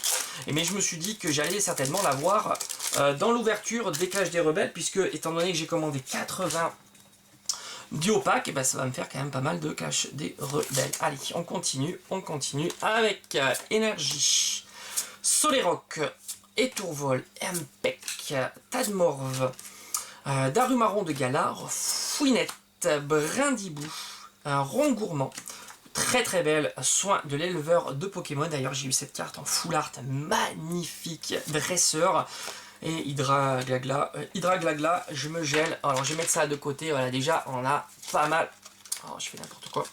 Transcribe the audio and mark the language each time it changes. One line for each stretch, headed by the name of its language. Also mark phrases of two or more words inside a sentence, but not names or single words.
French: Mais je me suis dit que j'allais certainement la voir dans l'ouverture des Clash des Rebelles, puisque, étant donné que j'ai commandé 80 duo pack, ça va me faire quand même pas mal de Clash des Rebelles. Allez, on continue avec énergie, Solerock, Étourvol, Empec, Tadmorve, Darumaron de Galar, Fouinette, Brindibou, Rond Gourmand. Très très belle, Soin de l'éleveur de Pokémon. D'ailleurs j'ai eu cette carte en full art, magnifique, dresseur. Et Hydra Glagla, je me gèle. Alors je vais mettre ça de côté, voilà, déjà on a pas mal, oh, je fais n'importe quoi.